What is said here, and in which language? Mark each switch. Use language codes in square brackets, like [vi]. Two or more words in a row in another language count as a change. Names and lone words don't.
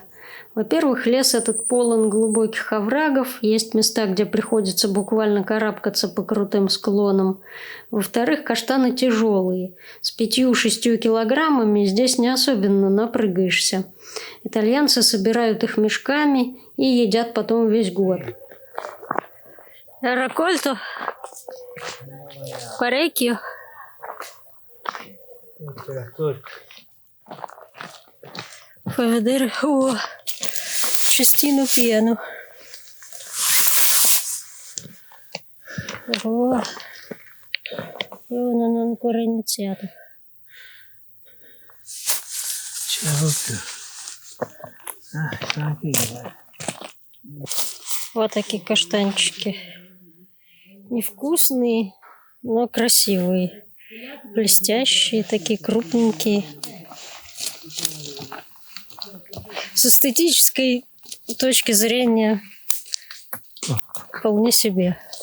[ru] Во-первых, лес этот полон глубоких оврагов, есть места, где приходится буквально карабкаться по крутым склонам. Во-вторых, каштаны тяжелые. С 5-6 килограммами здесь не особенно напрыгаешься. Итальянцы собирают их мешками и едят потом весь год. [it] Раккольто parecchio. Fai vedere cestino pieno. Io non ho ancora iniziato. [ru] Вот такие каштанчики. Невкусные, но красивые. Блестящие, такие крупненькие. С эстетической точки зрения вполне себе.